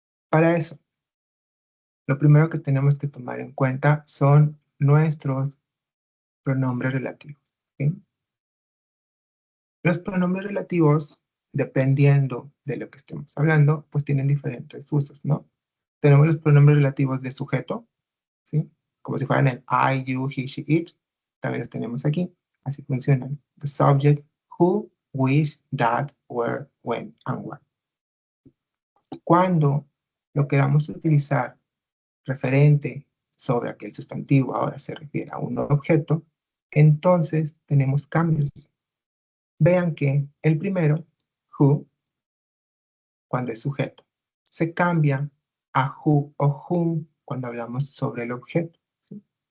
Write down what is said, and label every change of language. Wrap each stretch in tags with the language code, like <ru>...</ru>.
<es>Para eso, lo primero que tenemos que tomar en cuenta son nuestros pronombres relativos, ¿sí? Los pronombres relativos, dependiendo de lo que estemos hablando, pues tienen diferentes usos, ¿no? Tenemos los pronombres relativos de sujeto, ¿sí? Como si fueran el</es> <en>I, you, he, she, it.</en> <es>También los tenemos aquí. Así funcionan.</es> <en>The subject, who, which, that, where, when, and what.</en> <es>Cuando lo queramos utilizar referente sobre aquel sustantivo ahora se refiere a un objeto, entonces tenemos cambios. Vean que el primero, who, cuando es sujeto, se cambia a who o whom cuando hablamos sobre el objeto, ¿sí?</es>